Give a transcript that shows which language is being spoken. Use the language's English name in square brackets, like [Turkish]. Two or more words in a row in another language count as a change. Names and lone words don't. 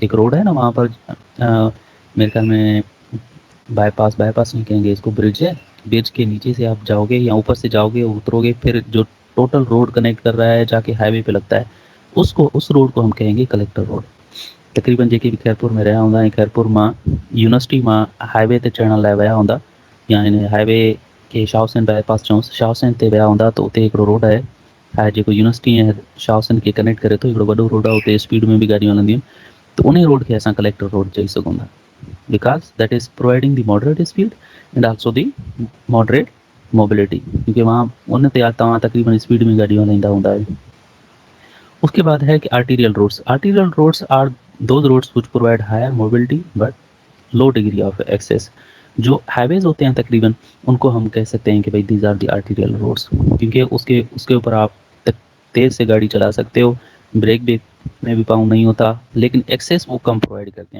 [Urdu] ایک روڈ ہے نا وہاں پر میرے خیال میں بائی پاس نہیں کہیں گے اس کو، برج ہے، برج کے نیچے سے آپ جاؤ گے یا اوپر سے جاؤ گے اتروگے، پھر جو ٹوٹل روڈ کنیکٹ کر رہا ہے جا کے ہائی وے پہ لگتا ہے، اس روڈ کو ہم کہیں گے [English] collector road. [Sindhi] तकरीबन जेके भी खैरपुर में रहा हूँ, खैरपुर में यूनिवर्सिटी में हाईवे ते चढ़ण लाइ विया हूंदा, या इन हाईवे के शाहहुसैन बाईपास चऊंसि, शाहहुसैन ते विया हूंदा तो उते हिकिड़ो रोड आहे जेको यूनिवर्सिटी ऐं शाहहुसैन खे कनेक्ट करे थो, हिकिड़ो वॾो रोड आहे, उते स्पीड में भी गाॾियूं हलंदियूं आहिनि, त उन रोड खे असां [English] collector road [Sindhi] चई सघूं था, [English] because that is providing the moderate speed and also the moderate mobility, [Urdu] کیونکہ وہاں [Sindhi] उन ते तव्हां तकरीबन स्पीड में गाॾियूं हलाईंदा हूंदा आहियो। [Urdu] اس کے بعد ہے کہ [English] arterial roads. Arterial roads are those roads which provide higher mobility but low degree of access. [Urdu] جو ہائی ویز ہوتے ہیں تقریباً ان کو ہم کہہ سکتے ہیں کہ بھائی [English] these are the arterial roads, [Urdu] کیونکہ اس کے اس کے اوپر آپ تیز سے گاڑی چلا سکتے ہو، بریک بھی میں بھی پاؤں نہیں ہوتا، لیکن ایکسیس وہ کم پرووائیڈ کرتے ہیں.